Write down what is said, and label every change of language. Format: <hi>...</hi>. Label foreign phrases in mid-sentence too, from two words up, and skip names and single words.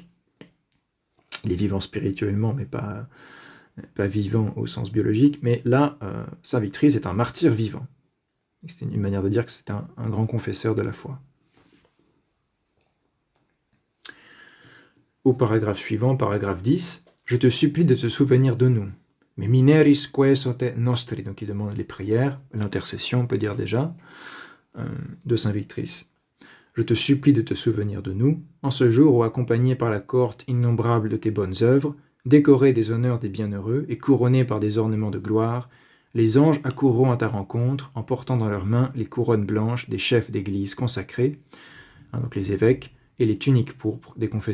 <fr>Il est vivant spirituellement, mais pas vivant au sens biologique. Mais là, saint Victrice est un martyr vivant. C'est une manière de dire que c'est un grand confesseur de la foi. Au paragraphe suivant, paragraphe 10, « Je te supplie de te souvenir de nous.</fr> <la>Mais mineris quesote nostri »,</la> <fr>donc il demande les prières, l'intercession, on peut dire déjà, de saint Victrice. « Je te supplie de te souvenir de nous, en ce jour où, accompagné par la cohorte innombrable de tes bonnes œuvres, décoré des honneurs des bienheureux et couronné par des ornements de gloire, les anges accourront à ta rencontre en portant dans leurs mains les couronnes blanches des chefs d'église consacrés, donc les évêques, et les tuniques pourpres des confesseurs.</fr>